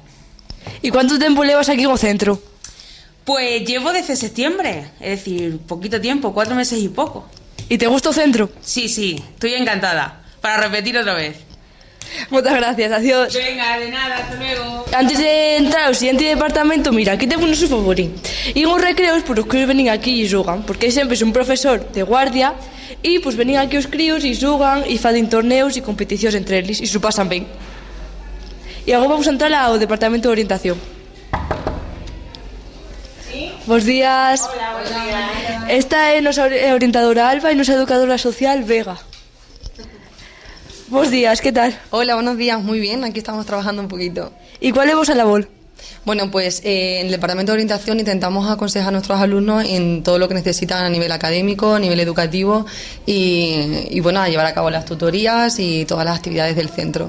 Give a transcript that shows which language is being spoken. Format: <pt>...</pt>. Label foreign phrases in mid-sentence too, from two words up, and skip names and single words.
<es>¿Y cuánto tiempo llevas aquí en el centro? Pues llevo desde septiembre, es decir, poquito tiempo, 4 meses y poco. ¿Y te gusta el centro? Sí, estoy encantada. Para repetir otra vez. Muchas gracias, adiós. Venga, de nada, hasta luego.</es> <gl>Antes de entrar ao siguiente departamento, mira, aquí temos o noso favorín. E os recreos, pues, os críos venen aquí e xogan, porque sempre é un profesor de guardia e pues venen aquí os críos e xogan e fan torneos e competicións entre eles e se pasan ben. E agora vamos a entrar ao departamento de orientación. ¿Sí? Bos días.</gl> <es>Hola, buenos días.</es> <gl>Esta é a nosa orientadora Alba e nosa educadora social Vega.</gl> <es>Buenos días, ¿qué tal? Hola, buenos días, muy bien, aquí estamos trabajando un poquito. ¿Y cuál es vuestra labor? Bueno, pues en el Departamento de Orientación intentamos aconsejar a nuestros alumnos en todo lo que necesitan a nivel académico, a nivel educativo y bueno, a llevar a cabo las tutorías y todas las actividades del centro.</es>